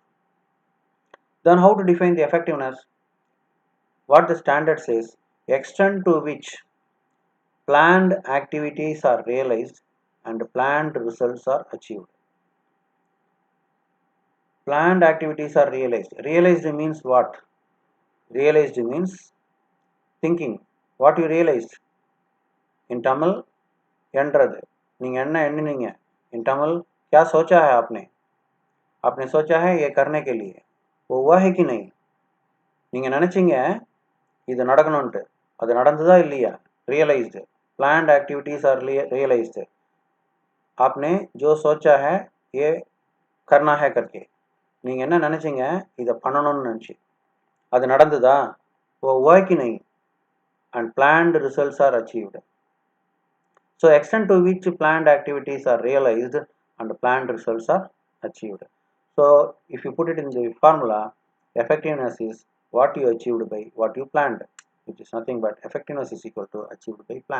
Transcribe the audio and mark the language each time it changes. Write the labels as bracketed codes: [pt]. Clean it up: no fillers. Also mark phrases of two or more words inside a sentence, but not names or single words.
[en] Then how to define the effectiveness? What the standard says, extent to which planned activities are realized and planned results are achieved. Planned activities are realized. Realized means what? Realized means thinking. What you realized? In Tamil, [ta] என்றது நீங்கள் என்ன எண்ணினீங்க? [en] In Tamil, [hi] क्या सोचा है आपने? आपने सोचा है ये करने के लिए, वो हुआ है कि नहीं? [ta] நீங்கள் நினச்சிங்க இது நடக்கணும்ன்ட்டு, அது நடந்ததா இல்லையா? [en] Realized. Planned activities are realized. [hi] आपने जो सोचा है ये करना है करके, [ta] நீங்கள் என்ன நினச்சிங்க இதை பண்ணணும்னு நினச்சி, அது நடந்ததா? [hi] वो हुआ कि नहीं? [en] And planned results are achieved. So extent to which planned activities are realized and planned results are achieved. So if you put it in the formula, effectiveness is what you achieved by what you planned, which is nothing but effectiveness is equal to achieved by plan.